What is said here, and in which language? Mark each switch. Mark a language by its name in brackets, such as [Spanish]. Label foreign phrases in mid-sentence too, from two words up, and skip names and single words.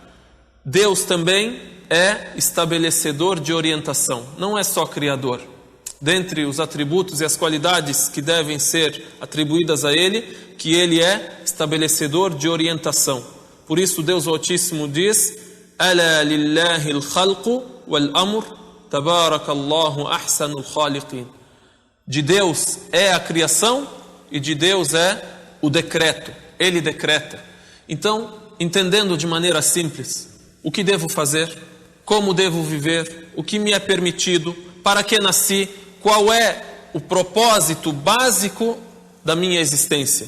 [Portuguese] Deus também é estabelecedor de orientação, não é só criador. Dentre os atributos e as qualidades que devem ser atribuídas a Ele, que Ele é estabelecedor de orientação. Por isso Deus Altíssimo diz: [Arabic] ألا لله الخلق والأمر تبارك الله أحسن الخالقين. [Portuguese] De Deus é a criação e de Deus é o decreto. Ele decreta. Então, entendendo de maneira simples, o que devo fazer? Como devo viver? O que me é permitido? Para que nasci? Qual é o propósito básico da minha existência?